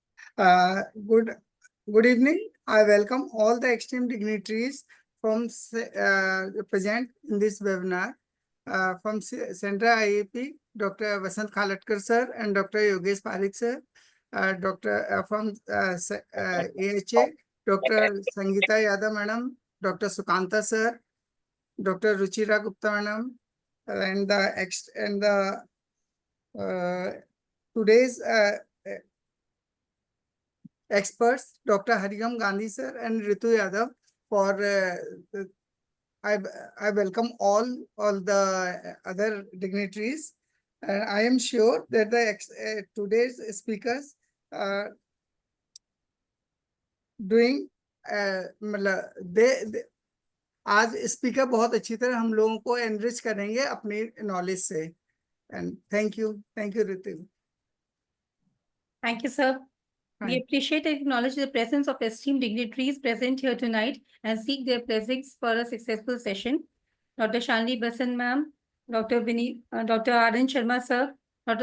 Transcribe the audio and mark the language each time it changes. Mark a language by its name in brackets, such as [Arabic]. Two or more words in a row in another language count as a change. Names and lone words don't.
[English] Good evening. I welcome all the esteemed dignitaries from present in this webinar. From Central IAP, Dr. Vasant Khalatkar sir and Dr. Yogesh Parikh sir. From AHA, Dr. Sangeeta Yadav madam, Dr. Sukanta sir, Dr. Ruchira Gupta madam, and today's experts, Dr. Harigam Gandhi sir and Ritu Yadav. I welcome all the other dignitaries. I am sure that the today's speakers doing they [Hindi] आज स्पीकर बहुत अच्छी तरह हम लोगों को एनरिच करेंगे अपनी नॉलेज से. [English] And thank you, Ritu. Thank you, sir. We Hi. appreciate and acknowledge the presence of esteemed dignitaries present here tonight and seek their blessings for a successful session. Dr. Shanli Basan ma'am, Dr. Arun Sharma sir, Dr.